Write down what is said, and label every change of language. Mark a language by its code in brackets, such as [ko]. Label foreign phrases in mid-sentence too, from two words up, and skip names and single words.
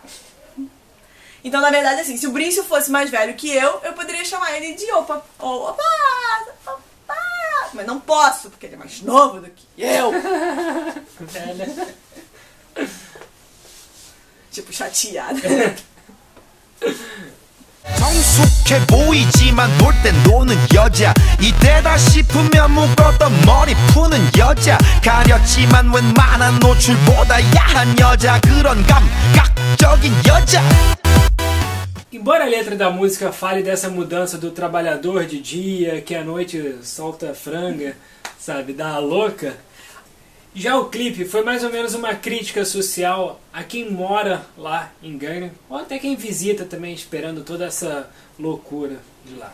[pt] Então, na verdade, assim, se o Brício fosse mais velho que eu poderia chamar ele de opa, ou opa, opa. Mas não posso, porque ele é mais novo do que eu. Velha. Tipo, chateada. [ko] 정숙 착해 보이지만 놀 땐 노는 여자 이때다 싶으면 묶었던 머리 푸는 여자 가렸지만 웬만한 노출보다 야한 여자 그런 감각적인 여자. [pt] Embora a letra da música fale dessa mudança do trabalhador de dia, que à noite solta franga, sabe, dá a louca, já o clipe foi mais ou menos uma crítica social a quem mora lá em Gangnam, ou até quem visita também, esperando toda essa loucura de lá.